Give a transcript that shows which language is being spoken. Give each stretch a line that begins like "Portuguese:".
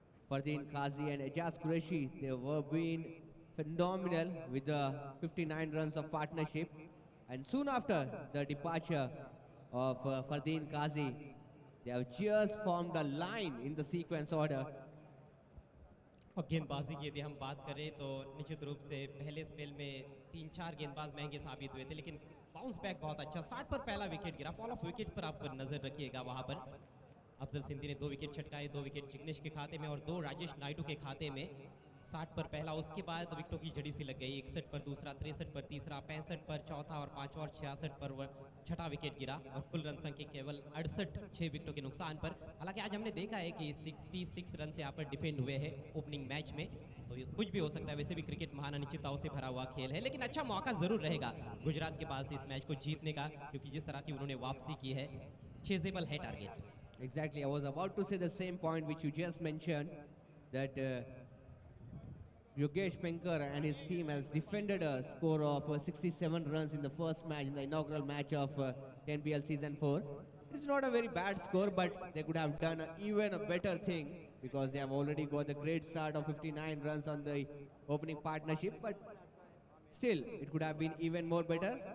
English: Fardeen Qazi and Ejaz Qureshi, they were being phenomenal with the 59 runs of partnership. And soon after the departure of Fardeen Qazi, they have just formed a line in the sequence order.
Hindi: और गेंदबाजी की यदि हम बात करें तो निश्चित रूप से पहले स्पेल में 3-4 गेंदबाज महंगे साबित हुए थे, लेकिन बाउंस बैक बहुत अच्छा। 60 पर पहला विकेट गिरा। फॉल ऑफ विकेट्स पर आप नजर रखिएगा। वहां पर अफजल सिंधी ने 2 विकेट छटकाए, 2 विकेट जिग्नेश के खाते में और 2 राजेश नायडू के खाते में। 60 पर पहला, उसके बाद विकेटों की जड़ी सी लग गई। 61 पर दूसरा, 63 पर तीसरा, 65 पर चौथा और पांचवा और 66 पर छठा विकेट गिरा और कुल रन संख्या केवल 68, 6 विकेटों के नुकसान पर। हालांकि आज हमने देखा है कि 66 रन से यहाँ पर डिफेंड हुए हैं ओपनिंग मैच में, तो ये कुछ भी हो सकता है। वैसे भी क्रिकेट महान अनिश्चितताओं से भरा हुआ खेल है, लेकिन अच्छा मौका जरूर रहेगा गुजरात के पास इस मैच को जीतने का, क्योंकि जिस तरह की उन्होंने वापसी की है, चेजेबल है target.
English: Exactly, I was about to say the same point which you just mentioned, that Yogesh Penkar and his team has defended a score of 67 runs in the first match, in the inaugural match of NPL Season 4. It's not a very bad score, but they could have done even a better thing, because they have already got the great start of 59 runs on the opening partnership, but still, it could have been even more better.